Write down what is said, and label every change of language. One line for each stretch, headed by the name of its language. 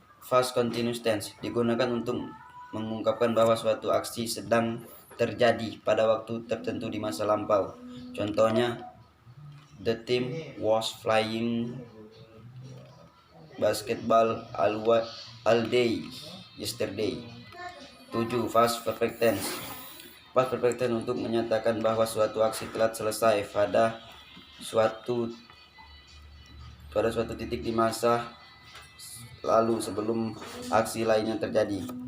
Indonesian: Past continuous tense digunakan untuk mengungkapkan bahwa suatu aksi sedang terjadi pada waktu tertentu di masa lampau.
English: Contohnya, the team was playing basketball all day yesterday. 7. Past perfect tense.
Indonesian: Past perfect tense untuk menyatakan bahwa suatu aksi telah selesai pada suatu titik di masa lalu sebelum aksi lainnya terjadi.